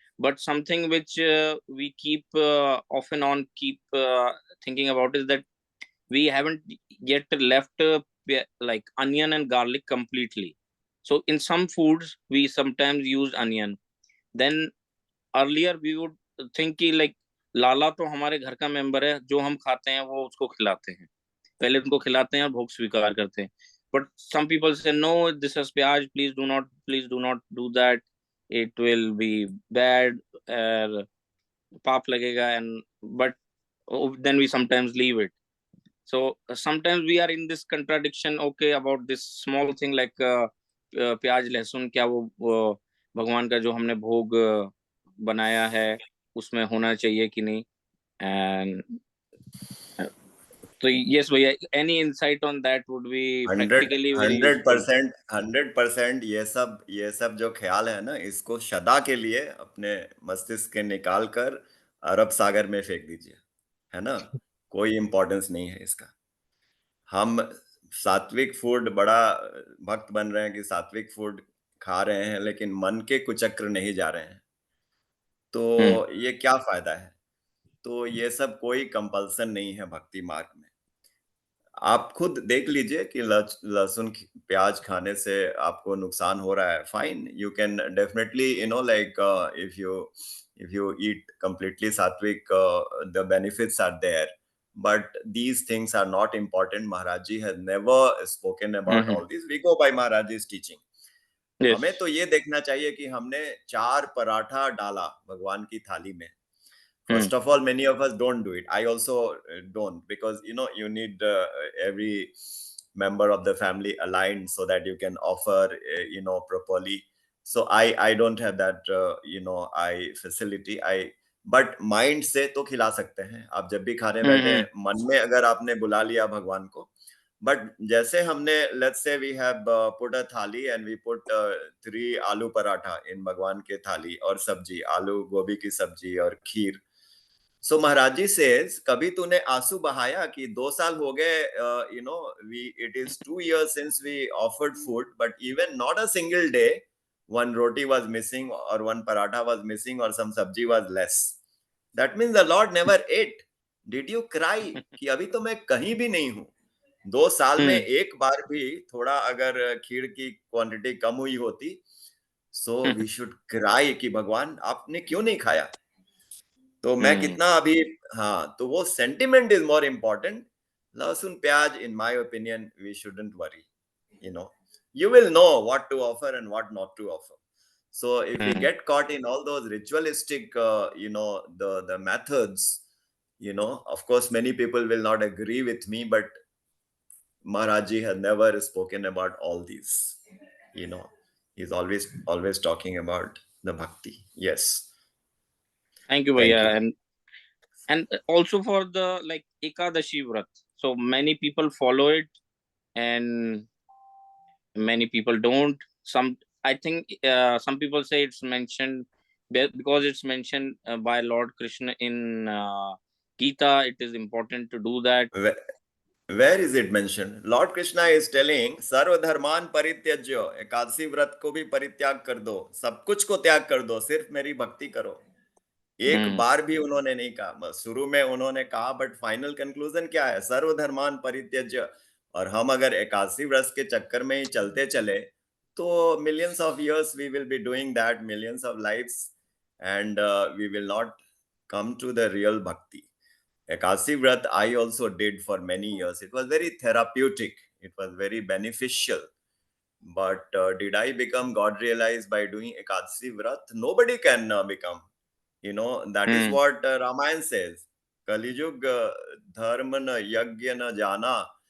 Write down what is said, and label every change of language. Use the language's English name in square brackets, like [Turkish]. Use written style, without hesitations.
[English] But something which we keep often on keep thinking about is that we haven't yet left like onion and garlic completely. So in some foods we sometimes use onion. Then earlier we would think [Hindi] कि [English] like [Hindi] लाला तो हमारे घर का member है, जो हम खाते हैं वो उसको खिलाते हैं, पहले उनको खिलाते हैं और भोग स्वीकार करते हैं. [English] But some people say no, this is pyaaz, please do not do that, it will be bad, [Hindi] पाप लगेगा. [English] And but then we sometimes leave it. So sometimes we are in this contradiction, okay, about this small thing like [Hindi] प्याज लहसुन क्या वो भगवान का जो हमने भोग बनाया है उसमें होना चाहिए कि नहीं? [English] And तो yes भैया, any insight on that would be hundred practically very hundred useful. [Hindi] Percent 100% ये सब जो ख्याल है ना, इसको सदा के लिए अपने मस्तिष्क के निकाल कर अरब सागर में फेंक दीजिए, है ना। कोई इम्पोर्टेंस नहीं है इसका। हम सात्विक फूड बड़ा भक्त बन रहे हैं कि सात्विक फूड खा रहे हैं, लेकिन मन के कुचक्र नहीं जा रहे हैं, तो ये क्या फायदा है। तो ये सब कोई कंपल्सन नहीं है भक्ति मार्ग में। आप खुद देख लीजिए कि लहसुन प्याज खाने से आपको नुकसान हो रहा है, [English] Fine, you can definitely like if you eat completely sattvic, the benefits are there, but these things are not important. Maharaj ji has never spoken about all this. We go by Maharaj ji's teaching. Yes. [Hindi] हमें तो ये देखना चाहिए कि हमने 4 पराठा डाला भगवान की थाली में। [English] First of all, many of us don't do it. I also don't, because you need every member of the family aligned so that you can offer properly. So I don't have that I facility. But mind [Hindi] से तो खिला सकते हैं। आप जब भी खाने बैठे, मन में अगर आपने बुला लिया भगवान को, [English] but [Hindi] जैसे हमने [English] let's say we have put a thali and we put 3 [Hindi] आलू पराठा [English] in [Hindi] भगवान के थाली और सब्जी, आलू गोभी की सब्जी और खीर। [English] So Maharaj ji says, [Hindi] कभी तूने आंसू बहाया कि 2 साल हो गए, [English] it is 2 years since we offered food, but even not a single day one roti was missing or one paratha was missing or some sabji was less. That means the Lord never ate. Did you cry [Hindi] कि अभी तो मैं कहीं भी नहीं हूँ? 2 साल में एक बार भी थोड़ा अगर खीर की क्वांटिटी कम हुई होती, [English] so we should cry [Hindi] कि भगवान आपने क्यों नहीं खाया? तो मैं कितना अभी, हाँ, तो वो [English] Sentiment is more important. [Hindi] लहसुन प्याज, [English] In my opinion, we shouldn't worry, you will know what to offer and what not to offer. So if we get caught in all those ritualistic the methods, of course many people will not agree with me, but Maharaj ji has never spoken about all these. He's always talking about the bhakti. Yes. Thank you Thank [Hindi] भैया। [English] you. And also for the like Ekadashi Vrat, so many people follow it and many people don't. I think some people say it's mentioned because it's mentioned by Lord Krishna in Gita. It is important to do that. Where is it mentioned? Lord Krishna is telling, [Hindi] सर्व धर्मान परित्यज्य, एकादशी व्रत को भी परित्याग कर दो, सब कुछ को त्याग कर दो, सिर्फ मेरी भक्ति करो। एक बार भी उन्होंने नहीं कहा, शुरू में उन्होंने कहा, बट फाइनल कंक्लूजन क्या है? सर्व धर्मान परित्यज्य। और हम अगर एकादशी व्रत के चक्कर में ही चलते चले, तो [English] Millions of years we will be doing that, millions of lives, and we will not come to the real bhakti. Ekadasi Vrat I also did for many years. It was very therapeutic. It was very beneficial. But did I become God realized by doing Ekadasi Vrat? Nobody can become. That is what Ramayana says. [Hindi] Kalijug dharma na yagya na jana.